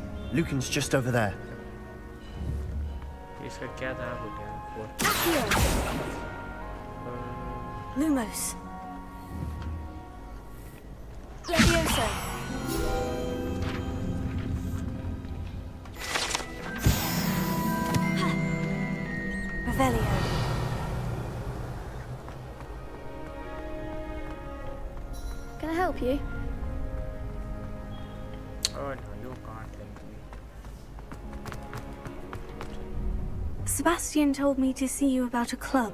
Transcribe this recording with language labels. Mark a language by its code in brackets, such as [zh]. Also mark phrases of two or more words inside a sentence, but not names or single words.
[en] Lucan's just over there. [hi] इसका क्या था हो गया? [en] Accio. Lumos. Levioso. Revelio. Can I help you? Oh no, you can't help me. Sebastian told me to see you about a club.